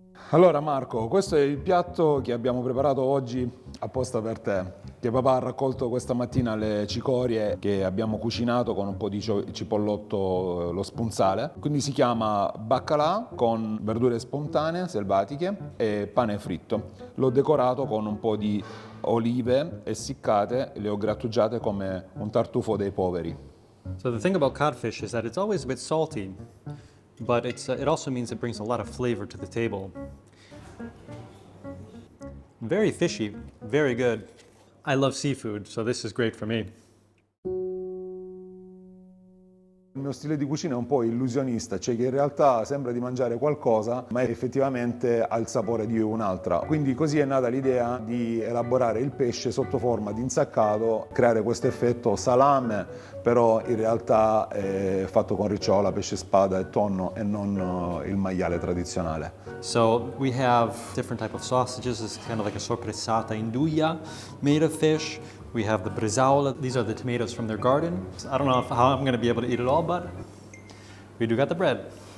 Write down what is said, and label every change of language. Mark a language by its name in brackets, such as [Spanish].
[Italian] Allora Marco, questo è il piatto che abbiamo preparato oggi apposta per te, che papà ha raccolto questa mattina le cicorie che abbiamo cucinato con un po' di cipollotto, lo spunzale. Quindi si chiama baccalà con verdure spontanee, selvatiche e pane fritto. L'ho decorato con un po' di olive essiccate, le ho grattugiate come un tartufo dei poveri. [English] So the thing about codfish is that it's always a bit salty, but it also means it brings a lot of flavor to the table. Very fishy, very good. I love seafood, so this is great for me. [Italian] Il mio stile di cucina è un po' illusionista, cioè che in realtà sembra di mangiare qualcosa, ma effettivamente ha il sapore di un'altra. Quindi così è nata l'idea di elaborare il pesce sotto forma di insaccato, creare questo effetto salame, però in realtà è fatto con ricciola, pesce spada e tonno e non il maiale tradizionale. [English] So we have different type of sausages. This is kind of like a sorpressata induja made of fish. We have the bresaola. These are the tomatoes from their garden. I don't know how I'm going to be able to eat it all, but we do got the bread.